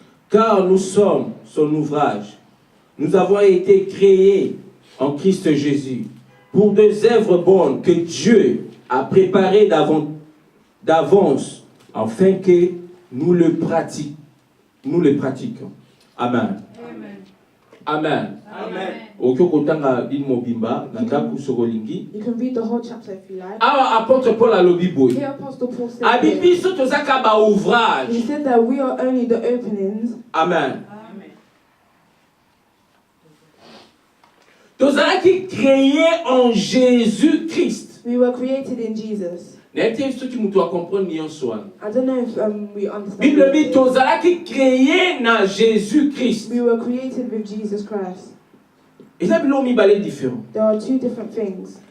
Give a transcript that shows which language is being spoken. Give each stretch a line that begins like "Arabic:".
French: Car nous sommes son ouvrage. Nous avons été créés en Christ Jésus pour des œuvres bonnes que Dieu a préparées d'avance afin que nous le pratiquions. Amen. Amen. Amen.
English: You can read the whole chapter if you like.
French: Apôtre Paul a le Bible.
English: Here Apostle Paul said he said that we are only the openings. Amen.
French: Nous avons été créés en Jésus-Christ.
English: We were created in Jesus. I don't know if we understand.
French: Bible dit nous avons été créés en Jésus-Christ.
English: We were created with Jesus Christ.
French: Et là, différent.
English: There are two different things.